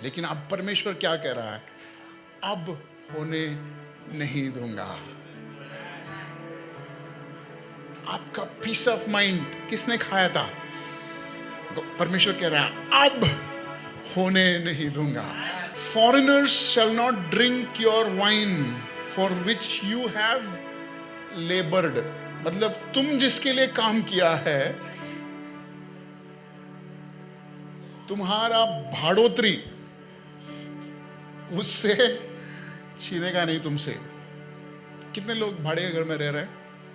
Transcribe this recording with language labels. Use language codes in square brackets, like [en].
[hi] लेकिन अब परमेश्वर क्या कह रहा है? अब होने नहीं दूंगा. आपका पीस ऑफ माइंड किसने खाया था? परमेश्वर कह रहा है अब होने नहीं दूंगा. [en] Foreigners shall not drink your wine for which you have labored. [hi] मतलब तुम जिसके लिए काम किया है, तुम्हारा भाड़ोतरी उससे छीनेगा नहीं तुमसे. कितने लोग भाड़े के घर में रह रहे हैं?